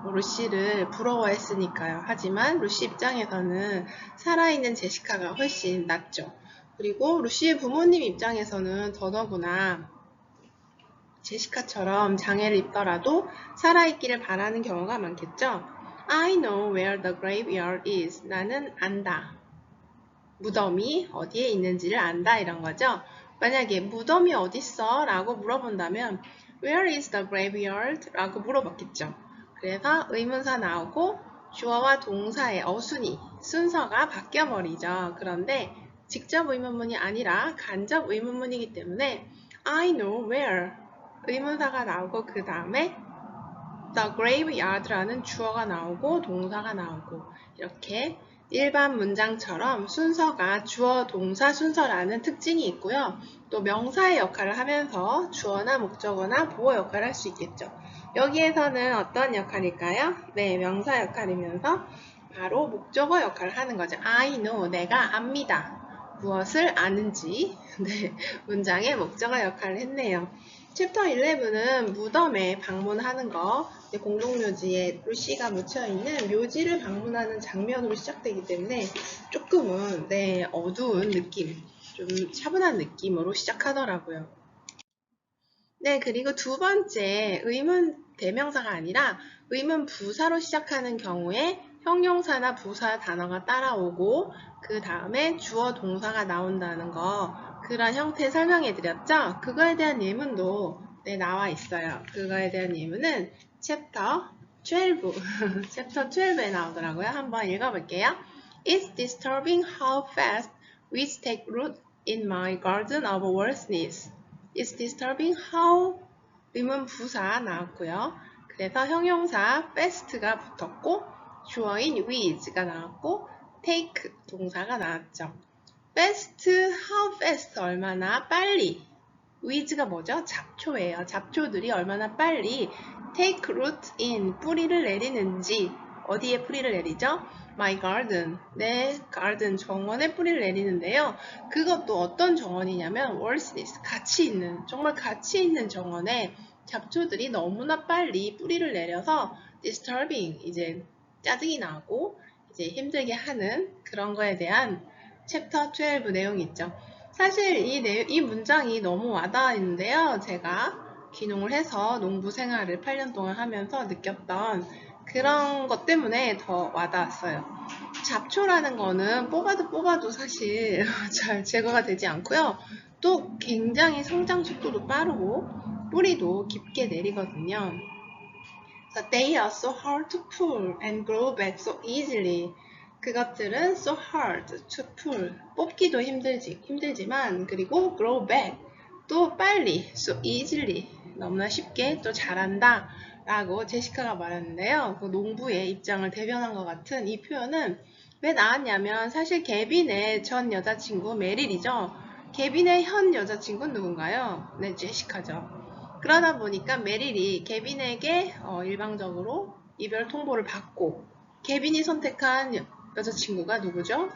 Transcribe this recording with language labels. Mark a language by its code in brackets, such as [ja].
[ko] 루시를 부러워했으니까요. 하지만 루시 입장에서는 살아있는 제시카가 훨씬 낫죠. 그리고 루시의 부모님 입장에서는 더더구나 제시카처럼 장애를 입더라도 살아있기를 바라는 경우가 많겠죠. [en] I know where the graveyard is. [ko] 나는 안다. 무덤이 어디에 있는지를 안다 이런 거죠. 만약에 무덤이 어딨어? 라고 물어본다면 [en] Where is the graveyard? [ko] 라고 물어봤겠죠. 그래서 의문사 나오고 주어와 동사의 어순이 순서가 바뀌어버리죠. 그런데 직접 의문문이 아니라 간접 의문문이기 때문에 [en] I know where [ko] 의문사가 나오고 그 다음에 the graveyard라는 주어가 나오고 동사가 나오고 이렇게 일반 문장처럼 순서가 주어, 동사 순서라는 특징이 있고요. 또 명사의 역할을 하면서 주어나 목적어나 보어 역할을 할 수 있겠죠. 여기에서는 어떤 역할일까요? 네, 명사 역할이면서 바로 목적어 역할을 하는 거죠. [en] I know, [ko] 내가 압니다. 무엇을 아는지 네, 문장의 목적어 역할을 했네요. 챕터 11은 무덤에 방문하는 거, 공동묘지에 루시가 묻혀있는 묘지를 방문하는 장면으로 시작되기 때문에 조금은 어두운 느낌, 좀 차분한 느낌으로 시작하더라고요. 네, 그리고 두 번째 의문 대명사가 아니라 의문 부사로 시작하는 경우에 형용사나 부사 단어가 따라오고 그 다음에 주어 동사가 나온다는 거 그런 형태 설명해 드렸죠? 그거에 대한 예문도 나와 있어요. 그거에 대한 예문은 챕터 12, 챕터 12에 나오더라고요. 한번 읽어볼게요. [en] It's disturbing how fast weeds take root in my garden of wordsmiths. It's disturbing how [ko] 의문 부사 나왔고요. 그래서 형용사 fast가 붙었고 주어인 with가 나왔고 take 동사가 나왔죠. fast, how fast 얼마나 빨리 with가 뭐죠? 잡초예요. 잡초들이 얼마나 빨리 [en] take root in [ko] 뿌리를 내리는지 어디에 뿌리를 내리죠? [en] My garden, [ko] 내 garden 정원에 뿌리를 내리는데요. 그것도 어떤 정원이냐면 wordsmith, 가치 있는 정말 가치 있는 정원에 잡초들이 너무나 빨리 뿌리를 내려서 disturbing 이제 짜증이 나고 이제 힘들게 하는 그런 거에 대한 챕터 12 내용이 있죠. 사실 이 문장이 너무 와닿았는데요. 제가 귀농을 해서 농부 생활을 8년 동안 하면서 느꼈던 그런 것 때문에 더 와닿았어요. 잡초라는 거는 뽑아도 사실 잘 제거가 되지 않고요. 또 굉장히 성장 속도도 빠르고 뿌리도 깊게 내리거든요. [en] So they are so hard to pull and grow back so easily. [ko] 그것들은 [en] so hard to pull. [ko] 뽑기도 힘들지만 그리고 [en] grow back. [ko] 또 빨리 [en] so easily. [ko] 너무나 쉽게 또 자란다. 라고 제시카가 말했는데요. 그 농부의 입장을 대변한 것 같은 이 표현은 왜 나왔냐면 사실 개빈의 전 여자친구 메릴이죠. 개빈의 현 여자친구는 누군가요? 네, 제시카죠. 그러다 보니까 메릴이 개빈에게 일방적으로 이별 통보를 받고 개빈이 선택한 여자친구가 누구죠?